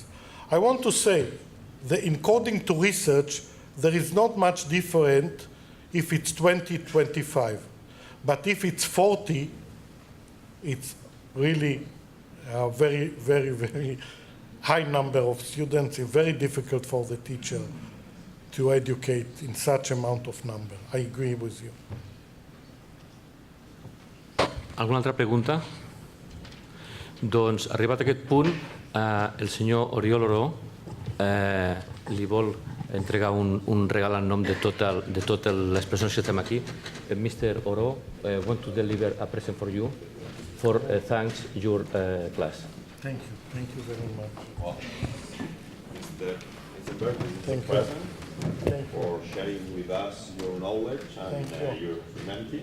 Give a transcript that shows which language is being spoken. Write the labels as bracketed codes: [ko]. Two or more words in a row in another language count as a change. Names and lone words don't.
[en] I want to say that according to research, there is not much different if it's 20, 25. But if it's 40, it's really a very, very, very high number of students. It's very difficult for the teacher to educate in such amount of number. I agree with you. [ca] Alguna altra pregunta? Doncs, arribat a aquest punt, el senyor Oriol Oró li vol entregar un regal en nom de totes les persones que estem aquí. [en] Mr. Oró, want to deliver a present for you for thanks your class. Thank you. Thank you very much. It's a birthday present for sharing with us your knowledge and your humanity.